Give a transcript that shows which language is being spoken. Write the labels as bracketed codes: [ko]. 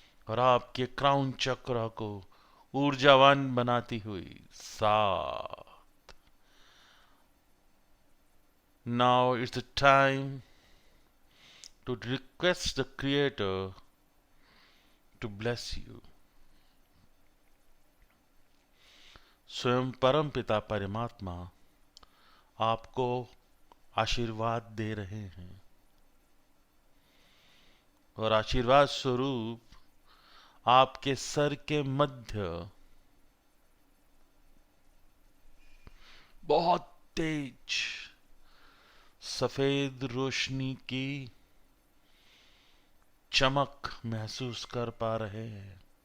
[hi] और आपके क्राउन चक्र को ऊर्जावान बनाती हुई 7। [en] Now it's the time to request the Creator to bless you. [hi] स्वयं परम पिता परमात्मा आपको आशीर्वाद दे रहे हैं और आशीर्वाद स्वरूप आपके सर के मध्य बहुत तेज सफेद रोशनी की चमक महसूस कर पा रहे हैं।